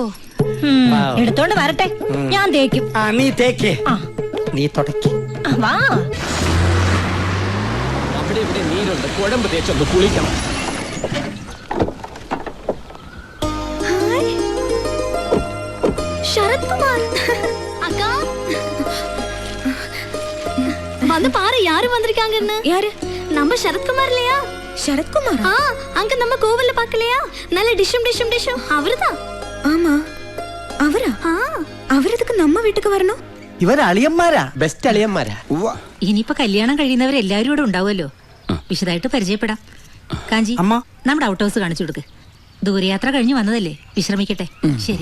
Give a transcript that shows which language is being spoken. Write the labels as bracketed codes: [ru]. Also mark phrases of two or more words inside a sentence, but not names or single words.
[ml] എടുത്തോണ്ട് വരട്ടെ, ഞാൻ തേക്കും. നീ തേക്ക്, നീ തുടക്കി. വാ. അവിടെ ഇവിടെ നീരുണ്ട്, കുഴമ്പ് തേച്ചൊന്ന് കുളിക്കണം. [ta] ശരത്കുമാർ அக்கா வந்து பாரு யாரு வந்திருக்காங்கன்னு. யாரு? நம்ம சரத்குமார் இல்லையா? [ml] ശരത്കുമാർ? [ta] அங்க நம்ம கோவில்ல பார்க்கலையா? நல்ல டிஷும் அவர்தான். [ml] ஆமா അവരാ? അവരതൊക്കെ നമ്മ വീട്ടിക്ക് വരണോ? ഇവർ അളിയന്മാരാ, ബെസ്റ്റ് അളിയന്മാരാ. ഇനിയിപ്പോ കല്യാണം കഴിയുന്നവരെല്ലാരും ഇവിടെ ഉണ്ടാവുമല്ലോ. വിശദമായിട്ട് പരിചയപ്പെടാം. കാഞ്ചി അമ്മ നമ്മുടെ [en] out house [ml] കാണിച്ചു കൊടുക്ക്. ദൂരയാത്ര കഴിഞ്ഞു വന്നതല്ലേ, വിശ്രമിക്കട്ടെ. ശരി,